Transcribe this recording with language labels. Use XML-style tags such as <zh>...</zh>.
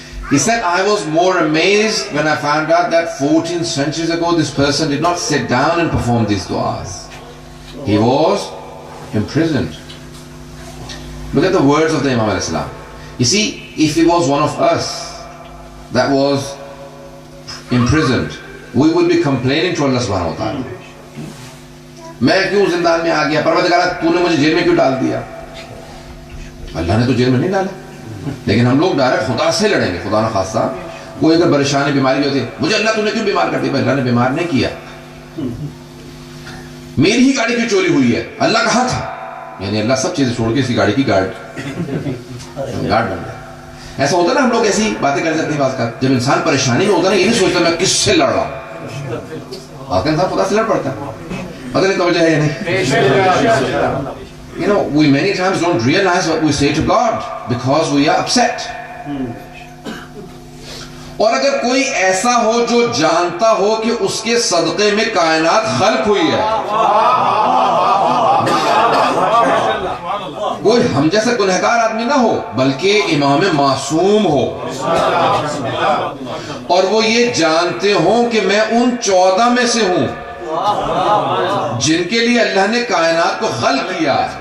<en>He said, I was more amazed when I found out that 14 centuries ago this person did not sit down and perform these du'as. He was imprisoned. Look at the words of the Imam al-Islam. You see, if he was one of us that was imprisoned, we would be complaining to Allah</en> <ar>subhanahu wa ta'ala.</ar> <ur>میں کیوں زندان میں آ گیا؟ پروردگار تو نے مجھے jail میں کیوں ڈال دیا؟ اللہ نے تو جیل میں نہیں ڈالا، لیکن ہم لوگ ڈائریکٹ خدا سے لڑیں گے. خدا نہ خاصہ کوئی اگر پریشانی بیماری ہوتی ہے، مجھے اللہ تو نے کیوں بیمار کر دیا؟ اللہ نے بیمار نہیں کیا. میری ہی گاڑی کی چوری ہوئی ہے، اللہ کہاں تھا؟ یعنی اللہ سب چیزیں چھوڑ کے اس کی گاڑی کی گارڈ بن گیا. ایسا ہوتا ہے نا، ہم لوگ ایسی باتیں کر جاتے ہیں بعض کا. جب انسان پریشانی میں ہوتا ہے نا، یہ نہیں سوچتا میں کس سے لڑ رہا ہوں. آج کا انسان خدا سے لڑ پڑتا ہے. پتہ نہیں توجہ ہے یا نہیں.</ur> <en>You know, we many times don't realize what we say to God because we are upset.</en> <ur>اور اگر کوئی ایسا ہو جو جانتا ہو کہ اس کے صدقے میں کائنات خلق ہوئی ہے، کوئی ہم جیسا گنہگار آدمی نہ ہو بلکہ امام معصوم ہو، اور وہ یہ جانتے ہوں کہ میں ان 14 میں سے ہوں جن کے لیے اللہ نے کائنات کو خلق کیا.</ur>